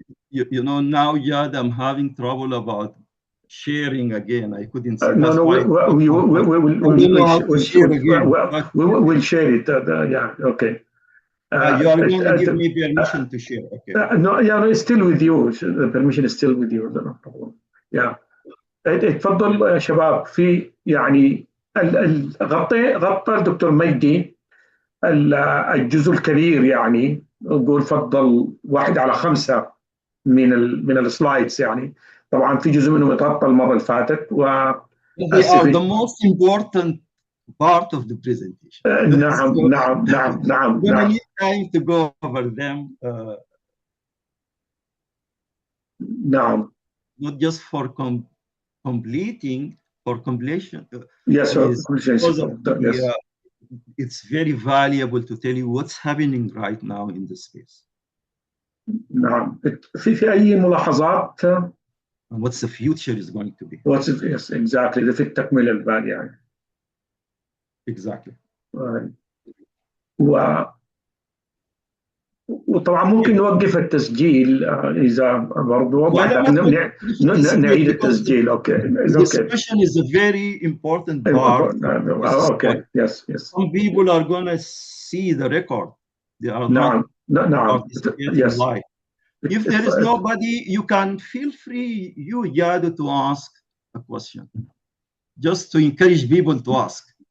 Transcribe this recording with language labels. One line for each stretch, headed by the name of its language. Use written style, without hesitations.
English: You know, now, Yad, I'm having trouble about sharing again. I couldn't see. No, we'll share it. Okay. You are going to give me permission to share. Okay. No, it's still with you. The permission is still with you. No problem.
Arabic: اتفضل يا شباب. في يعني غطى الدكتور مجدي الجزء الكبير، يعني نقول فضل 1/5 من السلايدز. يعني طبعا في جزء منهم اتغطى المره اللي فاتت
English: They are the most important part of the presentation.
Arabic: نعم.
English: We're going to need time to go over them.
Arabic: نعم.
English: Not just for completion. Yes, yes. It's very valuable to tell you what's happening right now in the space.
Arabic: نعم. في أي ملاحظات؟
English: And what's the future is going to be. Yes, exactly.
Arabic: ده في التكملة البال يعني.
English: Exactly.
Arabic: وطبعا ممكن نوقف التسجيل إذا برضو نعيد التسجيل.
English: Okay. This question is a very important part. Okay. Yes. Some people are going to see the record. They are not participating live. If there is nobody, you can feel free, you Yad, to ask a question, just to encourage people to ask.